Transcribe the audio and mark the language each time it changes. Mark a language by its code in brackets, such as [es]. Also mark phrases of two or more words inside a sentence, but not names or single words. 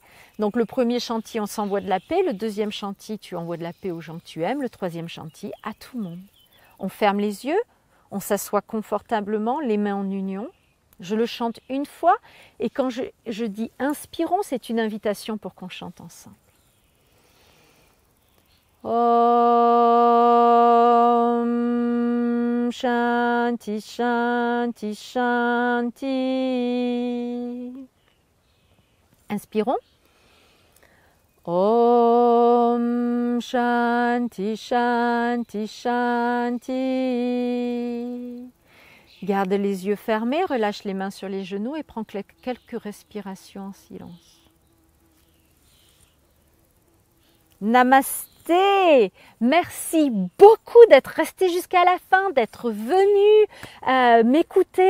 [fr] Donc le premier Shanti, on s'envoie de la paix. Le deuxième Shanti, tu envoies de la paix aux gens que tu aimes. Le troisième Shanti, à tout le monde. On ferme les yeux, on s'assoit confortablement, les mains en union. Je le chante une fois et quand je dis inspirons, c'est une invitation pour qu'on chante ensemble. [sa] ॐ शान्तिः, शान्तिः, शान्तिः. [fr] Inspirons. [sa] ॐ शान्तिः, शान्तिः, शान्तिः. [fr] Garde les yeux fermés, relâche les mains sur les genoux et prends quelques respirations en silence. Namasté! Merci beaucoup d'être resté jusqu'à la fin, d'être venu m'écouter.